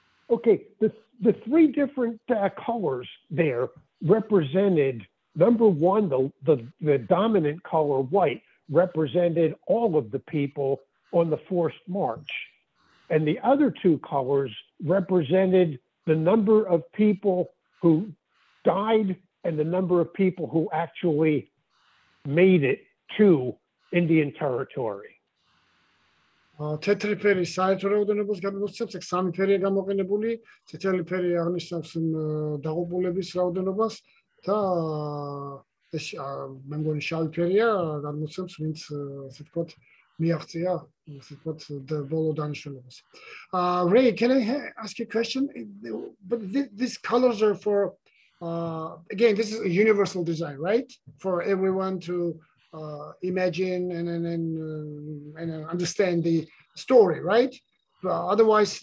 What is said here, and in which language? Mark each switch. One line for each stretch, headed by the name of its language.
English: Okay, the 3 different colors there represented, number one, the dominant color, white, represented all of the people on the forced march. And the other 2 colors represented the number of people who died and the number of people who actually made it to Indian Territory.
Georgian: თეთრი ფერი საერთო რაოდენობას გადმოსცემს, ეგ 3 ფერია გამოყენებული, წითელი ფერი აღნიშნავს დაღუპულების რაოდენობას და ეს მე მგონი შავი ფერია გადმოსცემს, ვინც, ასე ვთქვათ, მიაღწია, ასე ვთქვათ, ბოლო დანიშნულებას.
English: Ray, can I ask you a question? But these colors are for, again, this is a universal design, right? For everyone to imagine and understand the story, right? Otherwise,